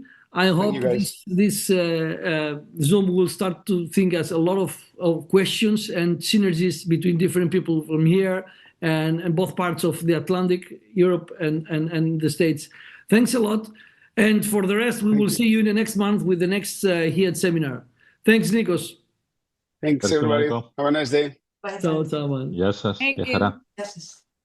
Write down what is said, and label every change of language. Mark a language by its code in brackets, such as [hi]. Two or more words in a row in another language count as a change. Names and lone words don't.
[en] I hope this Zoom will start to think as a lot of questions and synergies between different people from here and both parts of the Atlantic, Europe and the States. Thanks a lot. And for the rest, we will see you in the next month with the next HIAAD seminar. Thanks, Nikos. Thanks, everybody. Have a nice day. Ciao, man. [el] Γεια σας. [en] Thank [el] Γεια [en] you. [el] χαρά. Γεια σας.